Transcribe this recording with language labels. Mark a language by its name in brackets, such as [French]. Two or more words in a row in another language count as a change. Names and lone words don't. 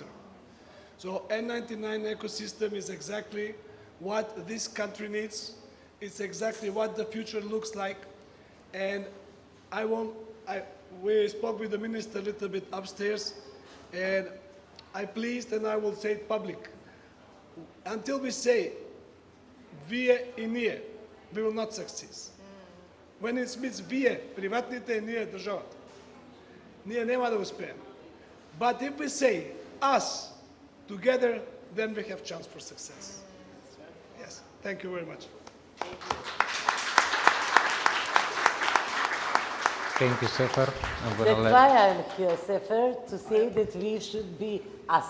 [English] So N99 ecosystem is exactly what this country needs. It's exactly what the future looks like. And we spoke with the minister a little bit upstairs, and I'm pleased, and I will say it public. Until we say [Bulgarian] вие и ние, [English] we will not succeed. When it means [Bulgarian] вие, приватните и ние държавата, ние няма да успеем. [English] But if we say us together, then we have chance for success. Yes, thank you very much. Thank you, Sefer. That's why I'm here, Sefer, to say that we should be us.